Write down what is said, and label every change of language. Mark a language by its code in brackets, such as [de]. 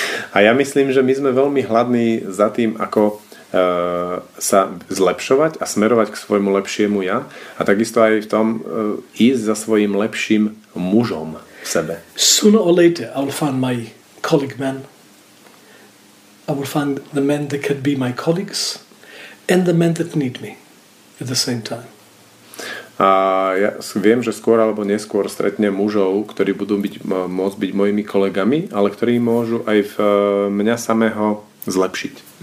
[sk] A ja myslím, že my sme veľmi hladní za tým, ako sa zlepšovať a smerovať k svojmu lepšiemu ja a takisto aj v tom ísť za svojím lepším mužom v sebe. [en] Sooner or later I will find my colleague man. I will find the men that can be my colleagues and the men that need me at the same time. [sk] A ja viem, že skôr alebo neskôr stretnem mužov, ktorí budú môcť byť mojimi kolegami, ale ktorí môžu aj mňa samého zlepšiť.